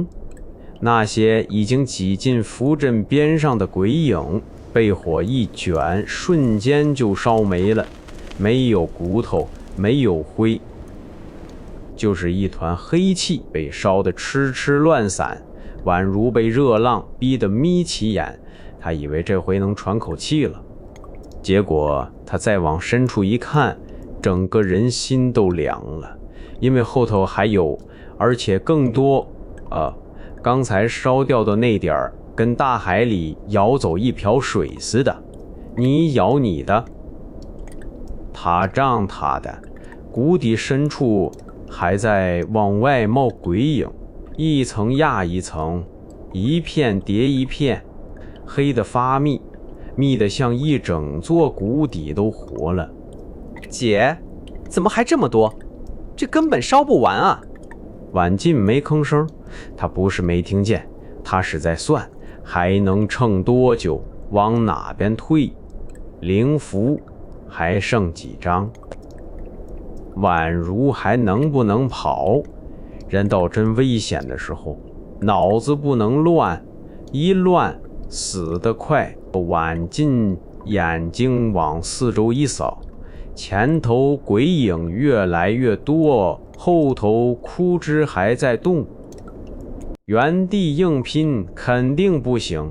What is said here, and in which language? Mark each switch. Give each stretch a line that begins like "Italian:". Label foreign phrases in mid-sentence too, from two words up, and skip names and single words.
Chinese: 那些已經擠進符陣邊上的鬼影被火一捲，瞬間就燒沒了，沒有骨頭，沒有灰，就是一團黑氣被燒得痴痴亂散，宛如被熱浪逼得眯起眼。他以為這回能喘口氣了，結果他再往深處一看，整個人心都涼了，因為後頭還有，而且更多。剛才燒掉的那點兒，跟大海裡舀走一瓢水似的，你舀你的，他仗他的。谷底深處還在往外冒鬼影，一層壓一層，一片疊一片，黑得發密，密得像一整座谷底都活了。姐，怎麼還這麼多？這根本燒不完啊！婉靜沒吭聲，他不是沒聽見，他是在算還能撐多久，往哪邊退。靈符還剩幾張？宛如還能不能跑？人到真危險的時候，腦子不能亂，一亂死得快。婉靜眼睛往四周一掃，前頭鬼影越來越多，後頭枯枝還在動，原地硬拼肯定不行。